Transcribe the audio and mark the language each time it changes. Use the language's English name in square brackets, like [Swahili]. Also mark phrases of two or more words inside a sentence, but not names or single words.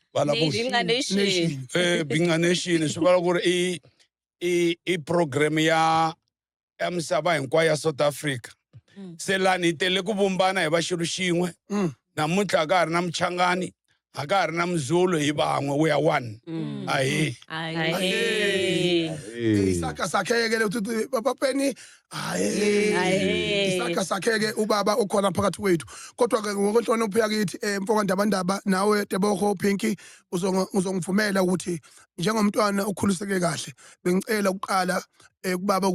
[Tsonga] Binga Nation. Binga Nation swi vula ku ri i program ya misava hinkwayo ya South Africa se lani hi tele ku vumbana hi va xilo xin'we namuntlha ka ha ri na Muchangani a ka ha ri na Mzulu hi van'we [English] we are one [Tsonga] ahee [Zulu] isakha sakheke uthi baba Penny isakha sakheke ubaba okhona phakathi kwethu kodwa ke ngokonhlonipho yakithi mfoka ndabandaba nawe Tebogo Pinky uzongivumela ukuthi njengomntwana okhuliseke kahle bengicela ukuqala kubaba